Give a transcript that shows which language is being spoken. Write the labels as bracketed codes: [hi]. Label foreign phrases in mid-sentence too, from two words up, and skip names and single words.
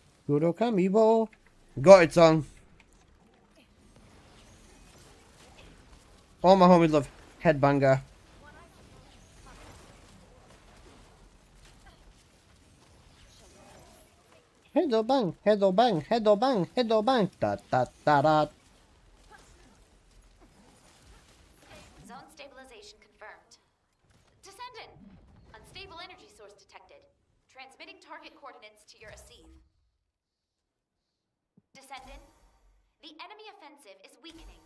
[en] Kuro Kamibo. Got it, song. All my homies love Headbanger. Hedo bang, hedo bang, hedo bang, hedo bang. Da da da da. Zone stabilization confirmed. Descendant! Unstable energy source detected. Transmitting target coordinates to your Asive. Descendant, the enemy offensive is weakening.